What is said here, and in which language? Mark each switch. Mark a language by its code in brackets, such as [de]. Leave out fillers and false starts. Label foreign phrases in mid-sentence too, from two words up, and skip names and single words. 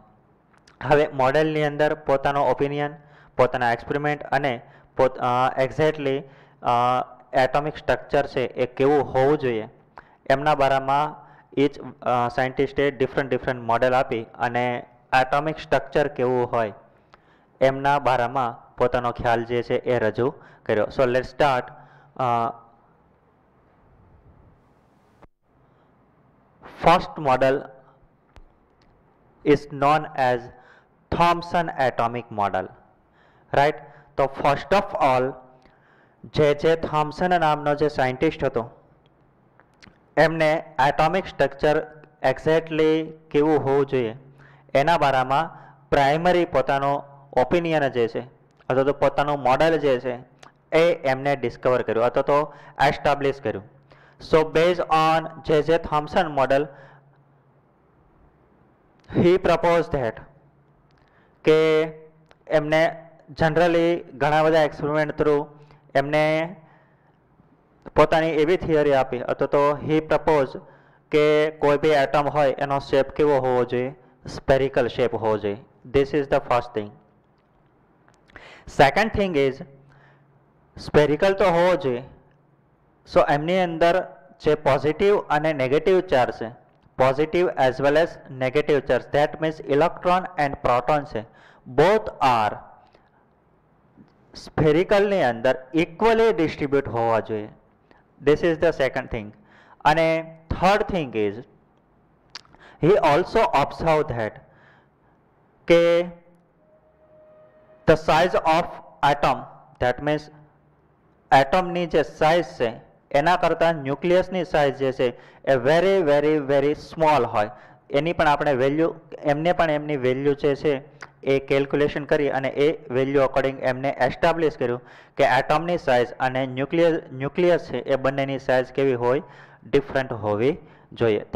[gu] હવે મોડેલની અંદર પોતાનો ઓપિનિયન, પોતાના એક્સપેરિમેન્ટ અને [en] exactly atomic structure [gu] છે એ કેવું હોવું જોઈએ એમના બારામાં ઈચ સાયન્ટિસ્ટે [en] different model [gu] આપી અને [en] atomic structure [gu] કેવું હોય એમના બારામાં પોતાનો ખ્યાલ જે છે એ રજૂ કર્યો. [en] so let start. first model is known as Thomson atomic model, right? [gu] તો [en] first of all [gu] જે થોમ્સન નામનો જે સાયન્ટિસ્ટ હતો એમને [en] atomic structure exactly [gu] કેવું હોવું જોઈએ એના બારામાં પ્રાઇમરી પોતાનો ઓપિનિયન જે છે અથવા તો પોતાનું મોડેલ જે છે એ એમને ડિસ્કવર કર્યું અથવા તો એસ્ટાબ્લિશ કર્યું. [en] so base on [gu] જે થોમ્સન મોડેલ [en] he proposed that [gu] કે એમને જનરલી ઘણા બધા એક્સપેરિમેન્ટ થ્રુ એમને પોતાની એવી થિયરી આપી અથવા તો [en] he proposed [gu] કે કોઈ બી એટમ હોય એનો શેપ કેવો હોવો જોઈએ, [en] spherical shape [gu] હોવો જોઈએ. [en] this is the first thing. second thing is spherical [gu] તો હોવો જોઈએ. સો એમની અંદર જે પોઝિટિવ અને [en] negative charge [gu] છે, [en] positive as well as negative charge, that means electron and proton છે both are spherical [gu] ની અંદર [en] equally distribute [gu] હોવા જોઈએ. [en] This is the second thing. અને third thing is he also observed that કે the size of atom, that means atom ની જે size છે [gu] એના કરતાં [en] ન્યુક્લિયસની સાઇઝ જે છે એ very small હોય. [gu] એની પણ આપણે વેલ્યુ એમને પણ એમની વેલ્યુ જે છે એ કેલ્ક્યુલેશન કરી અને એ વેલ્યુ અકોર્ડિંગ એમને એસ્ટાબ્લિશ કર્યું કે એટમની સાઇઝ અને ન્યુક્લિયસ છે એ બંનેની સાઇઝ કેવી હોય, ડિફરન્ટ હોવી જોઈએ.